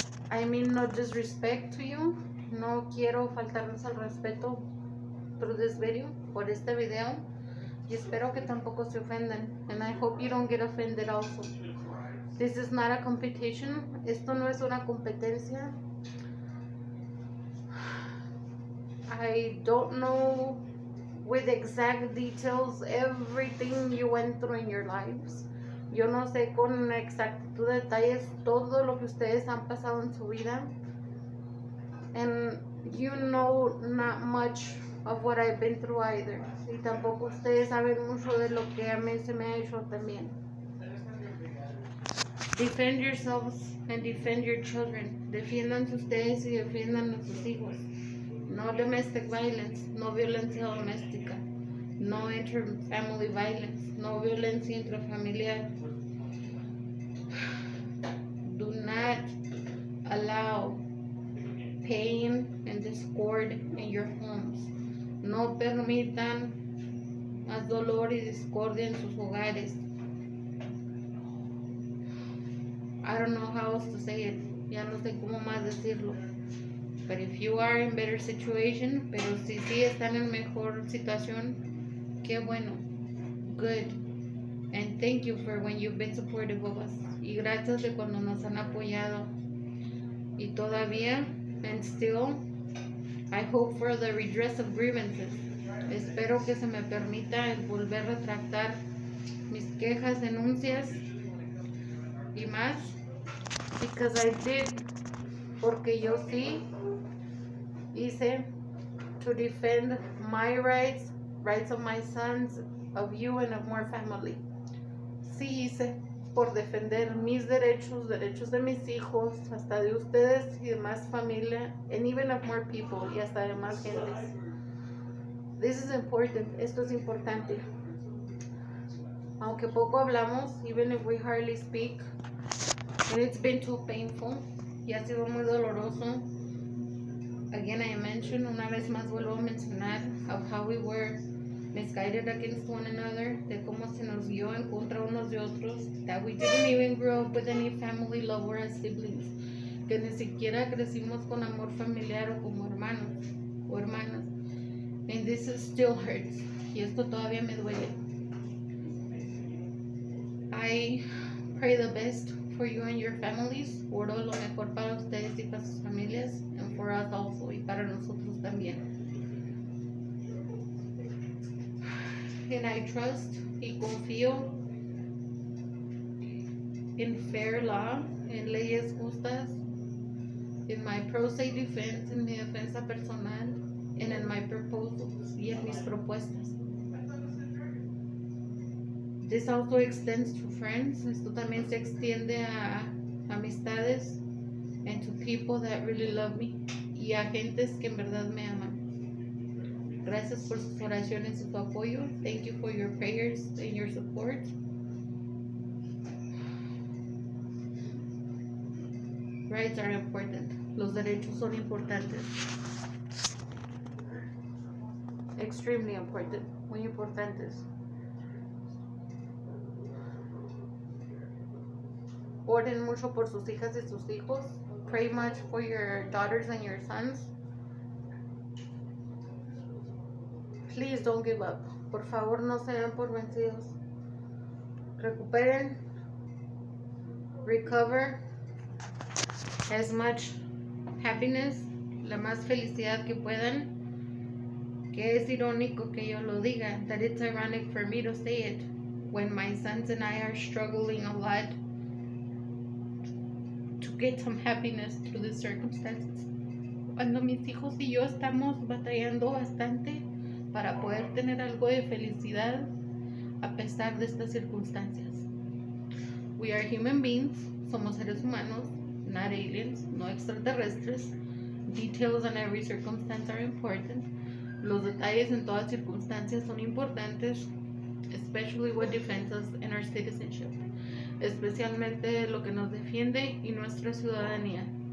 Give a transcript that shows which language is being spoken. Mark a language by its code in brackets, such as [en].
[en] I mean no disrespect to you, [es] no quiero faltarles al respeto [en] through this video, [es] por este video, y espero que tampoco se ofendan, [en] and I hope you don't get offended also. This is not a competition, [es] esto no es una competencia. [en] I don't know with exact details everything you went through in your lives. [es] Yo no sé con exactitud de detalles todo lo que ustedes han pasado en su vida. [en] And you know not much of what I've been through either. [es] Y tampoco ustedes saben mucho de lo que a mí se me ha hecho también. [en] Defend yourselves and defend your children. [es] Defiéndanse ustedes y defiendan a sus hijos. [en] No domestic violence, [es] no violencia doméstica, [en] no inter-family violence, [es] no violencia intrafamiliar. [en] Do not allow pain and discord in your homes. [es] No permitan más dolor y discordia en sus hogares. [en] I don't know how else to say it. [es] Ya no sé cómo más decirlo. [en] But if you are in better situation, [es] pero si sí están en mejor situación, qué bueno. [en] Good. And thank you for when you've been supportive of us. [es] Y gracias de cuando nos han apoyado. Y todavía, [en] and still, [es] I hope for the redress of grievances. Espero que se me permita el volver a retractar mis quejas, denuncias y más. [en] Because I did, [es] porque yo sí hice [en] to defend my rights, rights of my sons, of you and of more family. [es] Sí hice por defender mis derechos, derechos de mis hijos, hasta de ustedes y de más familia, [en] and even of more people, [es] y hasta de más gentes. [en] This is important. [es] Esto es importante. Aunque poco hablamos, [en] even if we hardly speak, and it's been too painful, [es] y ha sido muy doloroso. [en] Again, I mentioned, [es] una vez más vuelvo a mencionar, [en] of how we were misguided against one another, [es] de cómo se nos guió en contra unos de otros, [en] that we didn't even grow up with any family love or as siblings, [es] que ni siquiera crecimos con amor familiar o como hermanos o hermanas. [en] And this still hurts, [es] y esto todavía me duele. [en] I pray the best for you and your families. [es] Oro lo mejor para ustedes y para sus familias, [en] and for us also, [es] y para nosotros también. [en] And I trust [es] y confío [en] in fair law, [es] en leyes justas, [en] in my pro se defense, [es] en mi defensa personal, [en] and in my proposals, [es] y en mis propuestas. [en] This also extends to friends. [es] Esto también se extiende a amistades, [en] and to people that really love me, [es] y a gentes que en verdad me aman. Gracias por sus oraciones y su apoyo. [en] Thank you for your prayers and your support. Rights are important. [es] Los derechos son importantes. [en] Extremely important. [es] Muy importantes. Oren mucho por sus hijas y sus hijos. [en] Pray much for your daughters and your sons. Please don't give up. [es] Por favor, no se den por vencidos. Recuperen. [en] Recover as much happiness, [es] la más felicidad que puedan. Que es irónico que yo lo diga, [en] that it's ironic for me to say it when my sons and I are struggling a lot to get some happiness through the circumstances. [es] Cuando mis hijos y yo estamos batallando bastante para poder tener algo de felicidad a pesar de estas circunstancias. [en] We are human beings, [es] somos seres humanos, [en] not aliens, [es] no extraterrestres. [en] Details on every circumstance are important. [es] Los detalles en todas circunstancias son importantes, [en] especially what defends us and our citizenship, [es] especialmente lo que nos defiende y nuestra ciudadanía.